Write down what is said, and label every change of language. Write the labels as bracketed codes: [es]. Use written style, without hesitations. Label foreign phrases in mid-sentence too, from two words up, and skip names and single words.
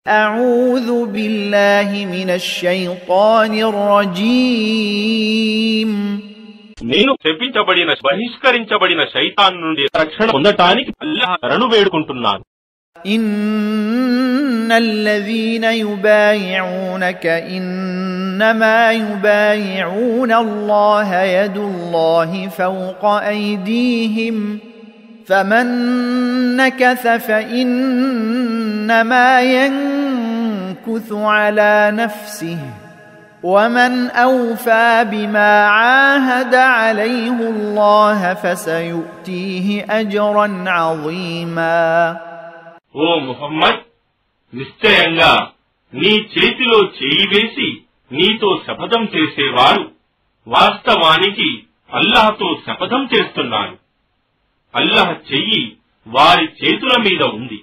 [ar] أعوذ بالله من الشيطان الرجيم [te] నేను శపించబడిన బహిష్కరించబడిన శైతాన్ నుండి రక్షణ పొందటానికి అల్లాహ్ శరణు వేడుకుంటున్నాను. [ar] إن الذين يبايعونك إنما يبايعون الله يد الله فوق أيديهم فمن نكث فإنما ينكث على نفسه ومن أوفى بما عاهد عليه الله فسيؤتيه أجرا عظيما. [te] ఓ ముహమ్మద్, నిశ్చయంగా నీ చేతిలో చేయి వేసి నీతో శపథం చేసేవారు వాస్తవానికి అల్లాహ్తో శపథం చేస్తున్నారు. అల్లాహ్ చెయ్యి వారి చేతుల మీద ఉంది.